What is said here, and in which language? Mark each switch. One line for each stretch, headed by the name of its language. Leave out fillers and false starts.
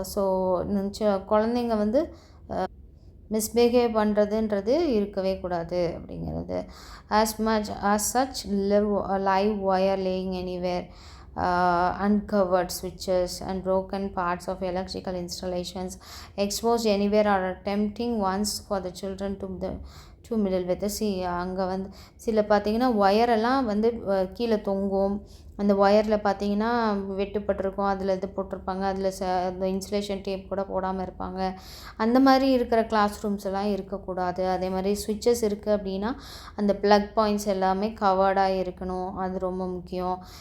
Tamil: So குழந்தைங்க வந்து misbehave பண்ணுறதுன்றது இருக்கவே கூடாது அப்படிங்கிறது.
English: as such live wire laying anywhere, uncovered switches and broken parts of electrical installations exposed anywhere are tempting ones for the children to middle with.
Tamil: அங்கே வந்து சில பார்த்திங்கன்னா ஒயரெல்லாம் வந்து கீழே தொங்கும். அந்த ஒயரில் பார்த்திங்கன்னா வெட்டுப்பட்டிருக்கும். அதில் இது போட்டிருப்பாங்க. அதில் அந்த இன்சுலேஷன் டேப் கூட போடாமல் இருப்பாங்க. அந்த மாதிரி இருக்கிற கிளாஸ் ரூம்ஸ் எல்லாம் இருக்கக்கூடாது. அதே மாதிரி சுவிட்சஸ் இருக்குது அப்படின்னா அந்த ப்ளக் பாயிண்ட்ஸ் எல்லாமே கவர்டாக இருக்கணும். அது ரொம்ப முக்கியம்.